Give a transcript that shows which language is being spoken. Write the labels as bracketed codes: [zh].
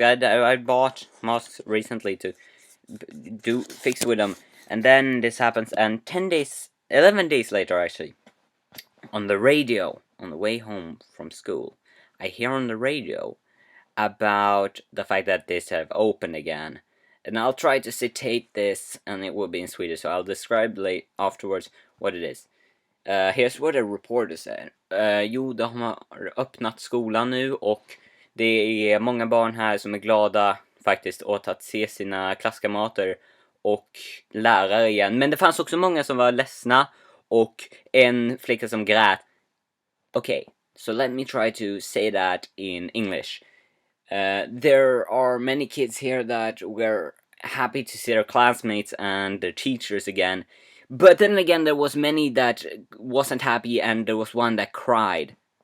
[en] I bought masks recently to fix with them, and then this happens, and 11 days later actually, on the radio, on the way home from school, I hear on the radio about the fact that this have opened again. And I'll try to citate this, and it will be in Swedish, so I'll describe afterwards what it is. Here's what a reporter said. [sv] Jo, de har öppnat skolan nu, och det är många barn här som är glada faktiskt åt att se sina klasskamrater och lärare igen. Men det fanns också många som var ledsna, och en flicka som grät. [en] Okay, so let me try to say that in English. There are many kids here that were happy to see their classmates and their teachers again, but then again there was many that wasn't happy, and there was one that cried.